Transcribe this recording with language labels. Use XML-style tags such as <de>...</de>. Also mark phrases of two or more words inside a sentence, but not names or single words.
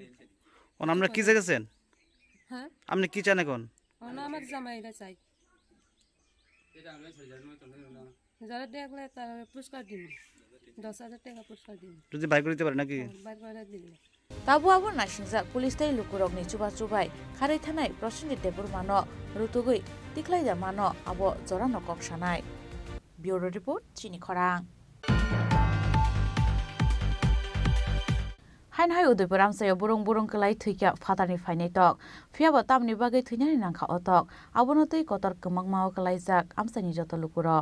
<bn>আপনারা কি চাইছেন? হ্যাঁ, আপনি কি চান এখন? আমার জামাইরা চাই, যারা দেখলে তার পুরস্কার দিন, 10,000 টাকা পুরস্কার দিন, যদি বাইক করে দিতে পারে নাকি? বাইর করে দিলে।</bn> <trp>তাবু আবু নাসিংজাক पुलिस तै लुकुरगनि चुबा चुबाय खारै थानाय प्रसेनजित देबुर मानो रुतुगै तिख्लायजा मानो आबो जरा नकक सानाय।</trp> <en>bureau report</en> <trp>चिनी खरां। हाइन हाय उदयपुर आमसायाव बुरं बुरं कलाय थैया फादारनि फायनाय तक फियाबो तामनि बागै थैनानै नांखा अतक आबोनो तै कतर कमंग माव कलायजाक आमसानि जत लुकुर।</trp>